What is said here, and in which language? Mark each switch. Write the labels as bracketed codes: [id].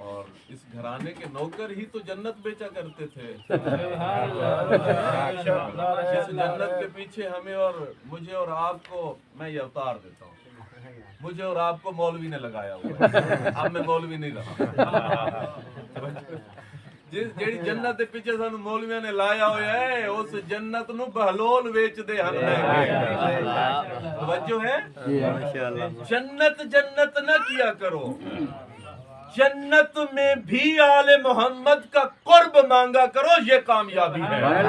[ur] اور اس گھرانے کے نوکر ہی تو جنت بیچا کرتے تھے. اس جنت کے پیچھے ہمیں اور مجھے اور آپ کو، میں یہ اتار دیتا ہوں، مجھے اور آپ کو مولوی نے لگایا ہوا ہے. اب میں مولوی نہیں رہا. [pa] جیڑی جنت دے پیچھے سانو مولویاں نے لایا ہوا ہے، اس جنت نو بہلول ویچ دے ہن لے. [ur] توجہ ہے؟ جنت جنت نہ کیا کرو، جنت میں بھی آل محمد کا قرب مانگا کرو، یہ کامیابی ہے.